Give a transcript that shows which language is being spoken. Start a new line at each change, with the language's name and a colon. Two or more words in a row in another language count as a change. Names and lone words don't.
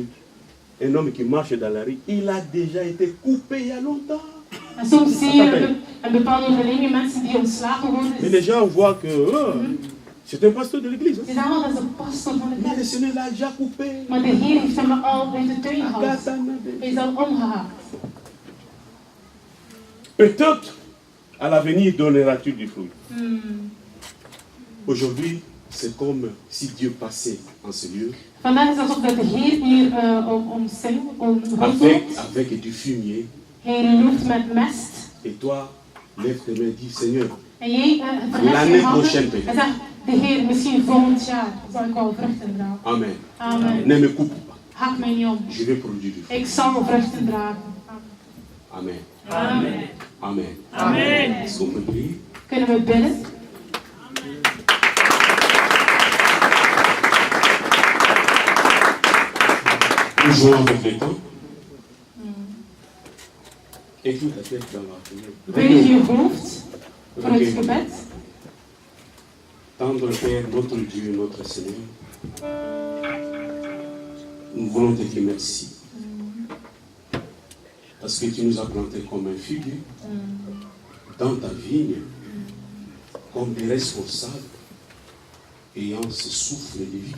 French: Un homme qui marche dans la rue, il a déjà été coupé il y a longtemps.
Dutch: En soms zie je een bepaalde onderneming mensen die ontslagen worden.
French: Mais les gens voient que c'est un pasteur de l'église.
Dutch: Ze zeggen, dat is een pastor van de
French: Mais le
Dutch: kerk.
French: Seigneur l'a déjà coupé.
Dutch: Maar de Heer heeft hem al uit de tuin gehaald. Hij is al omgehaakt.
French: Peut-être à l'avenir donneras-tu du fruit. Aujourd'hui, c'est comme si Dieu passait en ce lieu
Dutch: Vandaag is het alsof dat de Heer hier omzingt, rondloopt.
French: avec du fumier.
Dutch: Heer, u roept met mest.
French: Et toi, lève tes mains et dis, Seigneur,
Dutch: En jij verheft
French: l'année
Dutch: je handen
French: prochaine
Dutch: en
French: peut-être.
Dutch: zegt, de Heer, misschien volgend jaar zal ik wel vruchten dragen. Amen. Amen.
French: Ne me coupe pas.
Dutch: Hak mij niet om.
French: Je vais produire du fruit.
Dutch: Ik zal vruchten dragen. Amen. Amen. Amen. Amen.
French: Est-ce qu'on peut prier?
Dutch: Kunnen we bidden?
French: Nous jouons avec le temps. Écoute la tête dans la prière.
Dutch: Buig je hoofd voor het gebed.
French: Tendre Père, notre Dieu, notre Seigneur, nous voulons te dire merci. Parce que tu nous as plantés comme un figuier dans ta vigne, comme des responsables ayant ce souffle de vie.